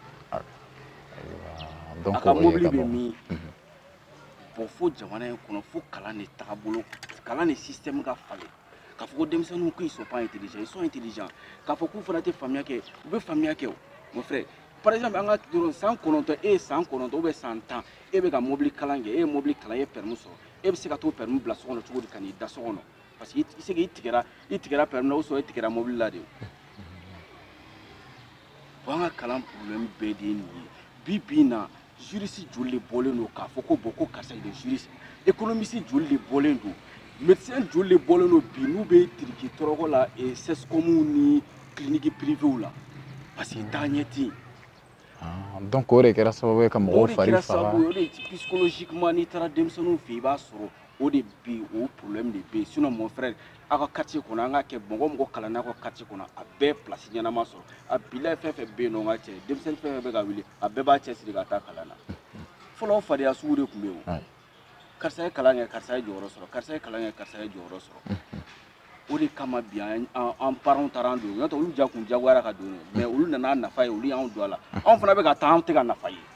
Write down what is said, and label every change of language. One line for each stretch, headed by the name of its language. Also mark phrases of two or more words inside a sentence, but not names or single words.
Bambara: a ka mobili bɛ min bon fo jamana in kɔnɔ fo kalan de tagabolo kalan de système ka falen k'a fɔ ko denmisɛnninw
French: qu'ils sont pas intelligents ils sont intelligents
Bambara: k'a fɔ k'u fana tɛ faamuya kɛ u bɛ faamuya kɛ o
French: mon frère par exemple
Bambara: an ka dɔrɔn san 9 e ye san 9
French: ou bien
Bambara: san 10 e bɛ ka mobili kalan kɛ e ye mobili kalan e ye permis sɔrɔ e bɛ se ka t'o permis bila so kɔnɔ cogo di ka n'i da so kɔnɔ
French: parce que
Bambara: i se k'i tigɛra permis na
French: ou soit
Bambara: i tigɛra mobili la de o an ka kalan problème bɛɛ de ye nin ye bi na juriste joli de bɔlen don k'a fɔ ko bon ko karisa
French: il est juriste économiste
Bambara: joli de bɔlen don médecin joli de bɔlen don bi n'u bɛ tiriki tɔrɔkɔ la CSCOM ni
French: clinique privée
Bambara: la
French: parce que
Bambara: t'a ɲɛ tɛ yen donc o de kɛra sababu ye ka mɔgɔw fari faga o de psychologiquement n'i taara denmisɛnninw fɛ i b'a sɔrɔ o de bɛ o problème de bɛ yen
French: sinon mon frère
Bambara: a ka quartier kɔnɔ an ka kɛ mɔgɔ kalanna a ka quartier kɔnɔ a bɛɛ place ɲɛnama sɔrɔ a bilaye fɛn fɛn bɛ yen nɔ n ka cɛ denmisɛnnin fɛn fɛn bɛ ka wuli a bɛɛ b'a cɛsiri ka taa kalan na fɔlɔ fadenya sugu de tun bɛ yen o karisa ye kalan kɛ karisa ye jɔyɔrɔ sɔrɔ karisa ye kalan kɛ karisa ye jɔyɔrɔ sɔrɔ o de kama bi an parents taara an don n'o tɛ olu ja kun jagoyara ka don mais olu nana nafa ye olu y'anw don a la anw fana bɛ ka taa an tɛ ka nafa ye